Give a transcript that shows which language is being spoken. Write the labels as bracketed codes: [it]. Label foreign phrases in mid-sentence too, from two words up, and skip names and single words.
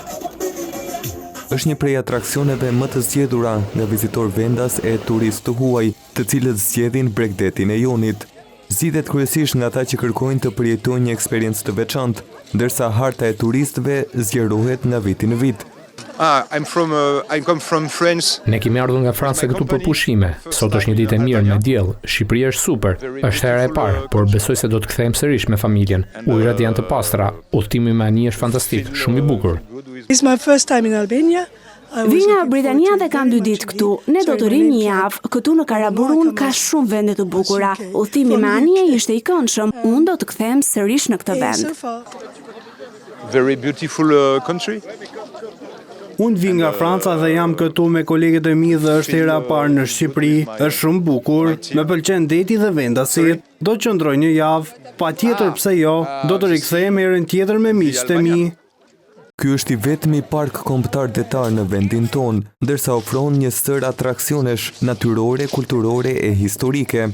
[sq] Është një prej atraksioneve më të zgjedhura nga vizitor vendas e turistë huaj, të cilët zgjedhin Bregdetin e Jonit. Zgjidhet kryesisht nga ata që kërkojnë të përjetojnë një eksperiencë të veçantë, ndërsa harta e turistëve zgjerohet nga viti në vit. [en] I come from France. [sq] Ne kemi ardhur nga Franca këtu për pushime. Sot është një ditë e mirë me diell. Shqipëria është super. Është hera e parë, por besoj se do të kthejmë sërish me familjen. Ujërat janë të pastra, udhëtimi me ani është fantastik, shumë i bukur. [en] It's my first time in Albania. [sq] Vi nga Britania dhe kam 2 ditë këtu. Ne do të rinë një javë. Këtu në Karaburun ka shumë vende të bukura. Udhëtimi me anije ishte i këndshëm. Unë do të kthehem sërish në këtë vend. [en] Very beautiful country. [sq] Unë vi nga Franca dhe jam këtu me kolegët e mi dhe është hera e parë në Shqipëri, është shumë bukur, më pëlqen deti dhe vendasit, do të qëndroj një javë, patjetër pse jo, do të rikthehem herën tjetër me miqtë e mi. Ky është i vetmi park kombëtar detar në vendin tonë, ndërsa ofron një stër atraksionesh natyrore, kulturore e historike.